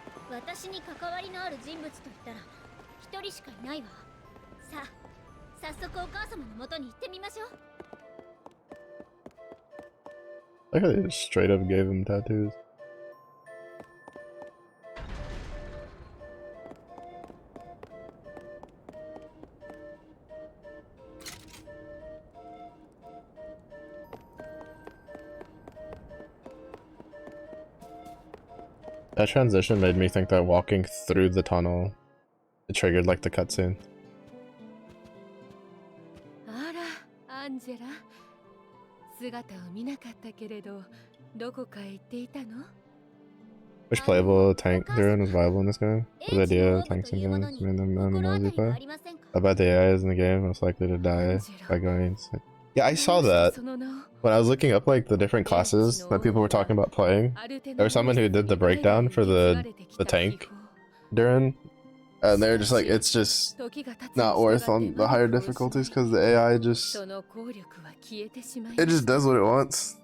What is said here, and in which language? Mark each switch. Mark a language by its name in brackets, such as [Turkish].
[Japanese] 私に関わりのある人物といったら一人しかいないわ。さあ、早速お母様の元に行ってみましょう。 [English] Like how they just straight up gave him tattoos. That transition made me think that walking through the tunnel, it triggered like the cutscene. [Japanese] あら、アンジェラ。姿を見なかったけれど、どこかへ行っていたの? [English] Which playable tank Duran was viable in this game? The idea of tanks and guns made them an easy play. I bet the AI is in the game most likely to die by going insane. Yeah, I saw that. When I was looking up like the different classes that people were talking about playing, there was someone who did the breakdown for the tank Duran, and they're just like, it's just not worth on the higher difficulties because the AI just, it just does what it wants.